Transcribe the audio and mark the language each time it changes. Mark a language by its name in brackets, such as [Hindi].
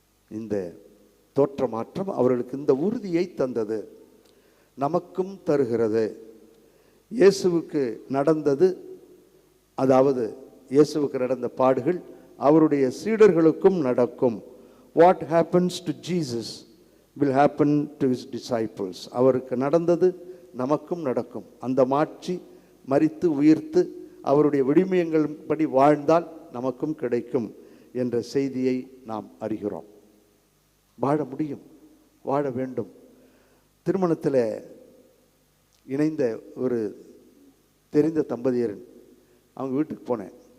[Tamil] இந்த தோற்ற மாற்றம் அவர்களுக்கு இந்த உறுதியை தந்தது, நமக்கும் தருகிறது. இயேசுவுக்கு நடந்தது, அதாவது இயேசுவுக்கு நடந்த பாடுகள் அவருடைய சீடர்களுக்கும் நடக்கும். [English] What happens to Jesus will happen to his disciples. [Tamil] அவருக்கு நடந்தது நமக்கும் நடக்கும். அந்த மாட்சி மரித்து உயிர்த்து அவருடைய விடுமியங்களின்படி வாழ்ந்தால் நமக்கும் கிடைக்கும் என்ற செய்தியை நாம் அறிகிறோம். வாழ முடியும், வாழ வேண்டும். திருமணத்தில் இணைந்த ஒரு தெரிந்த தம்பதியர் அவங்க வீட்டுக்கு போனேன்.